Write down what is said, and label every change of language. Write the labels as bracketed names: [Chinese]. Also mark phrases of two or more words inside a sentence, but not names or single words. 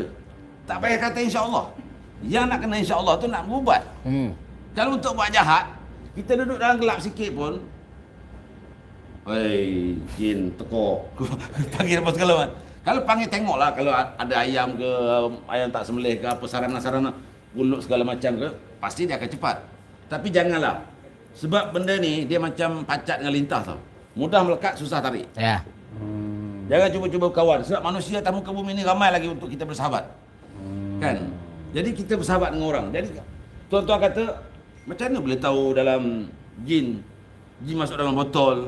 [Malay] Tak payah kata insya-Allah. Yang nak kena insya-Allah tu nak berubat. Kalau untuk buat jahat, kita duduk dalam gelap sikit pun, jin teko. Panggil apa segala macam. Kalau panggil tengoklah, kalau ada ayam ke, ayam tak sembelih ke, apa sarana-sarana buluk segala macam ke, pasti dia akan cepat. Tapi janganlah. Sebab benda ni dia macam pacat dengan lintah tau. Mudah melekat, susah tarik. Jangan cuba-cuba kawan. Sebab manusia tamu ke bumi ni ramai lagi untuk kita bersahabat. Kan? Jadi kita bersahabat dengan orang. Jadi tuan-tuan kata, macam mana boleh tahu dalam jin masuk dalam botol?